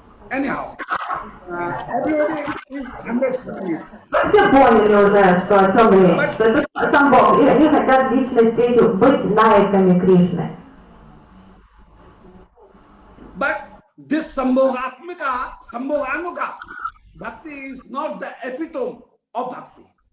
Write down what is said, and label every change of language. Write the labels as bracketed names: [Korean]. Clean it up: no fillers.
[English] Anyhow, everybody is understanding it. [Russian] Все поняли уже, что о чем речь, что это самбог, и они хотят личной встречи быть наиками Кришны. [English] But this Sambhogatmika, Sambhoganuga, bhakti is not the epitome of bhakti.